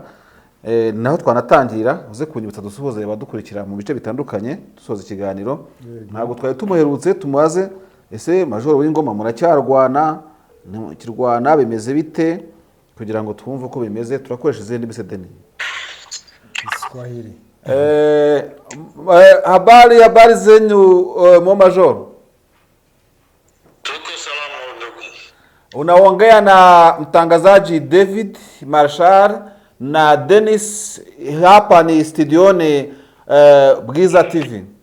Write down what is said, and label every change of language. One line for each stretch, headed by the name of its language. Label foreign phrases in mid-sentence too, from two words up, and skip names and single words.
Kinyarwanda: Naho twanatangira uze kunyibutsa dusuhuza abadukurikira mu bice bitandukanye dusoza ikiganiro. Ntabwo twari tumuherutse tumubaze ese Major Uwingoma muracyarwana, kirwana bimeze bite, kugira ngo twumve uko bimeze. Turakoresha izindi bisedeni Swahili.
Swahili: Habari zenyu mo Major? tuko salama ndugu. Unaongea na mtangazaji David Marshal na Dennis, hapa ni studioni Bwiza TV.